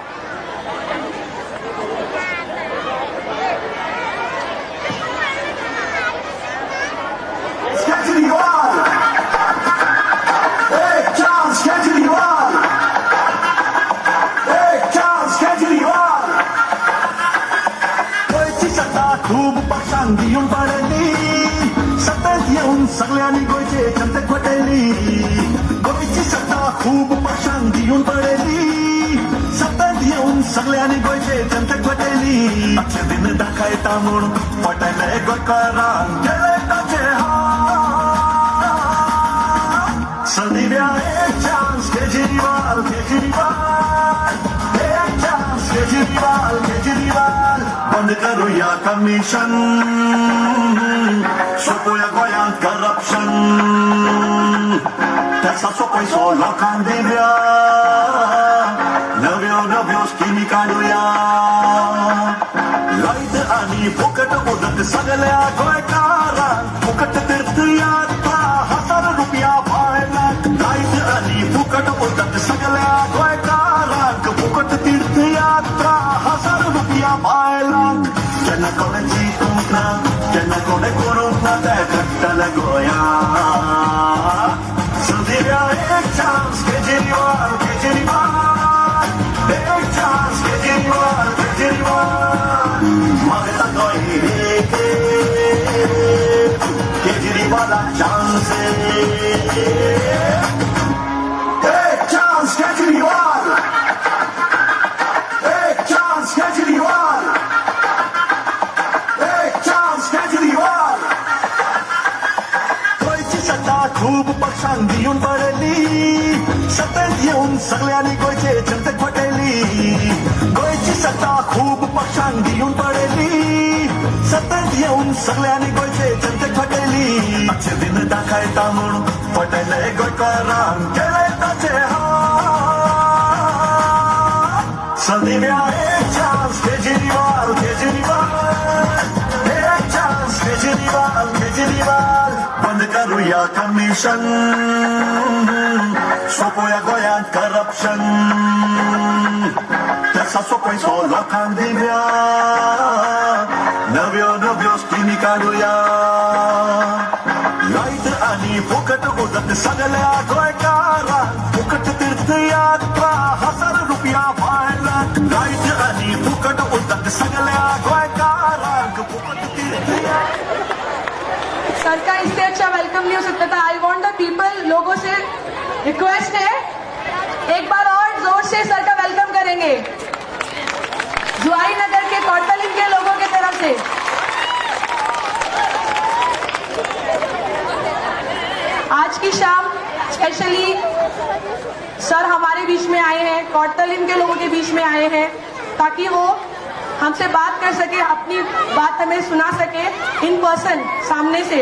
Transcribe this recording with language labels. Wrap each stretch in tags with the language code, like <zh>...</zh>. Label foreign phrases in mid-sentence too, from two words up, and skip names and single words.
<kok>केजरीवाल, एक चांस केजरीवाल, एक चांस केजरीवाल। गोयची सत्ता खूप पक्षांनी येऊन पडली, सत्तेत येऊन सगळ्यांनी गोयचे जनतेत पटली। गोयची सत्ता खूप पक्षांनी येऊन पडली, सत्तेत येऊन सगळ्यांनी गोयचे जनतेत पटली। अक्षय दिन दाखयता म्हणून पटले गोयकारांक केले ताचे संदीव्या एक चांस केजरीवाल, केजरीवाल, एक चांस केजरीवाल, केजरीवाल। बंद करूया कमिशन, सोपूया गोंयांत करप्शन, त्याचा सोपयसो लोकांक दिवया, नव्यो नव्यो स्किमी काडुया। लायट आनी फुकट उदक सगळ्या गोंयकारांक, फुकट तीर्थयात्रा ₹1000 भायल्याक। लायट आनी फुकट उदक सगळ्या गोंयकारांक, फुकट तीर्थयात्रा ₹1000 भायल्याक। जेन्ना कोणे चिंतूंक ना, जेन्ना कोणे करूंक ना ते घडटले गोंयांत। संदिव्या एक चांस केजरीवाल, केजरीवाल, एक चांस केजरीवाल, केजरीवाल। मागता गोंय एक केजरीवालाक चांस, एक चांस केजरीवाल, एक चांस केजरीवाल, एक चांस केजरीवाल। गोयची सत्ता खूप पक्षांनी येऊन पडली, सत्तेत येऊन सगळ्यांनी गोयचे जनतेत पटली। गोयची सत्ता खूप पक्षांनी येऊन पडली, सत्तेत येऊन सगळ्यांनी गोयचे जनतेत पटली। अक्षय दिन दाखयता म्हणून पटले गोयकारांक केले ताचे संदिव्या एक चांस केजरीवाल, केजरीवाल, एक चांस केजरीवाल, केजरीवाल। बंद करूया कमिशन, सोपूया गोंयांत करप्शन, त्याचा सोपयसो लोकांक दिवया, नव्यो नव्यो स्किमी काडुया। लायट आनी फुकट उदक सगळ्या गोंयकारांक, फुकट तीर्थयात्रा ₹1000 भायल्याक। लायट आनी फुकट उदक सगळ्या गोंयकारांक, फुकट तीर्थयात्रा।</kok> <hi>सर का इससे अच्छा वेलकम नहीं हो सकता था।</hi> <en>I want the people,</en> <hi>लोगों से रिक्वेस्ट है, एक बार और जोर से सर का वेलकम करेंगे जुआई नगर के कौटलिन के लोगों की तरफ से। आज की शाम स्पेशली सर हमारे बीच में आए हैं, कौटलिन के लोगों के बीच में आए हैं, ताकि वो हमसे बात कर सके, अपनी बात हमें सुना सके</hi> <en>in person</en> <hi>सामने से।</hi>